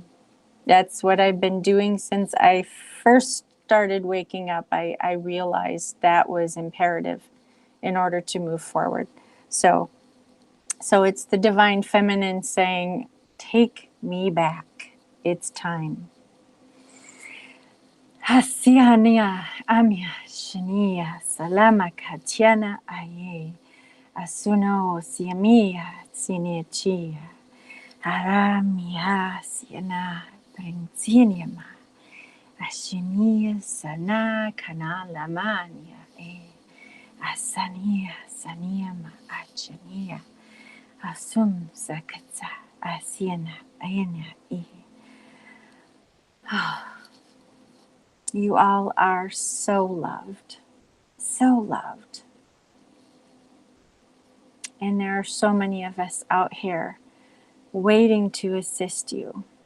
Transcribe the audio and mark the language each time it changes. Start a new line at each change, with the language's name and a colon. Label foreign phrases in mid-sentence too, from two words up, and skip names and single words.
English: That's what I've been doing since I first started waking up. I realized that was imperative in order to move forward. So it's the divine feminine saying, take me back. It's time. Hasiania amia shania salama katiana aye asuno siamia siniachia haramia siana princiniama ashimia sana kana lamania asania saniama achania asum sakatsa asiana ayana You all are so loved, so loved. And there are so many of us out here waiting to assist you.